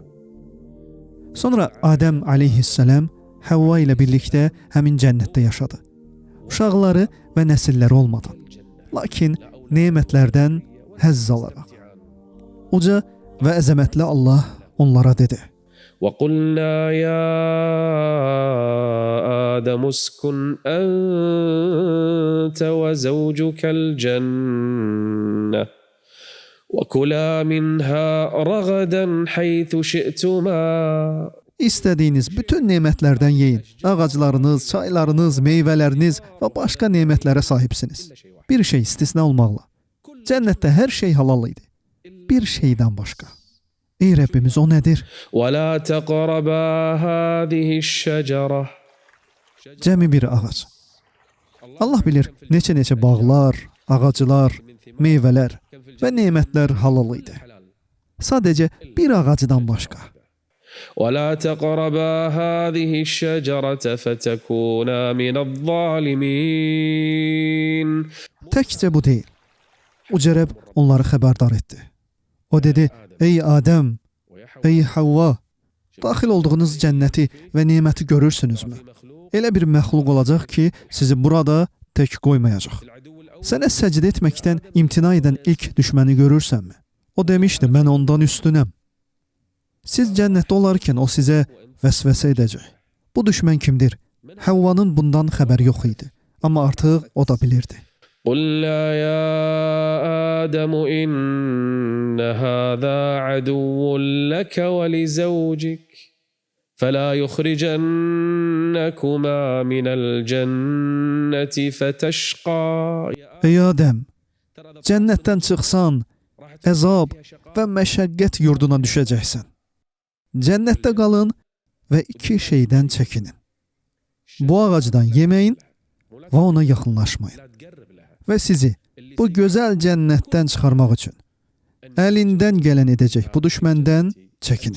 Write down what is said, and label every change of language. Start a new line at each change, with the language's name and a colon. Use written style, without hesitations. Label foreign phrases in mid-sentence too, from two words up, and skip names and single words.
Azerbaijani: Sonra Adəm aleyhissalam Havva ilə birlikdə həmin cənnətdə yaşadı. Uşaqları və nəsilləri olmadan. Lakin nemətlərdən həzz alaraq. Uca və əzəmətli Allah onlara dedi.
Arabic: وَقُلْنَا يَا آدَمُ اسْكُنْ أَنْتَ وَزَوْجُكَ الْجَنَّةَ وَكُلَا مِنْهَا رَغَدًا حَيْثُ شِئْتُمَا.
Azerbaijani: İstədiyiniz bütün nemətlərdən yeyin. Ağaclarınız, çaylarınız, meyvələriniz və başqa nemətlərə sahibsiniz. Bir şey istisna olmaqla. Cənnətdə hər şey halal idi. Bir şeydən başqa. Ey Rəbbimiz, o nədir?
Arabic: وَلَا تَقْرَبَا هَذِهِ الشَّجَرَةِ.
Azerbaijani: Cəmi bir ağac. Allah bilir, neçə bağlar, ağaclar, meyvələr və nemətlər halal idi. Sadəcə bir ağacdan başqa.
Arabic: وَلَا تَقْرَبَا هَذِهِ الشَّجَرَةَ فَتَكُونَا مِنَ الظَّالِمِينَ.
Azerbaijani: Təkcə bu deyil. Uca Rəbb onları xəbərdar etdi. O dedi, ey Adəm, ey Havva, daxil olduğunuz cənnəti və neməti görürsünüzmü? Elə bir məxluq olacaq ki, sizi burada tək qoymayacaq. Sənə səcdə etməkdən imtina edən ilk düşməni görürsənmi? O demişdi, mən ondan üstünəm. Siz cənnətdə olarkən o sizə vəsvəsə edəcək. Bu düşmən kimdir? Havvanın bundan xəbəri yox idi. Amma artıq o da bilirdi.
Arabic: قُلْنَا يَا آدَمُ إِنَّ هَذَا عَدُوٌّ لَكَ وَلِزَوْجِكَ فَلَا يُخْرِجَنَّكُمَا مِنَ الْجَنَّةِ فَتَشْقَى.
Azerbaijani: Ey Adəm, cənnətdən çıxsan, əzab və məşəqqət yurduna düşəcəksən. Cənnətdə qalın və iki şeydən çəkinin. Bu ağacdan yeməyin və ona yaxınlaşmayın. Və sizi bu gözəl cənnətdən çıxarmaq üçün əlindən gələn edəcək bu düşməndən çəkinin.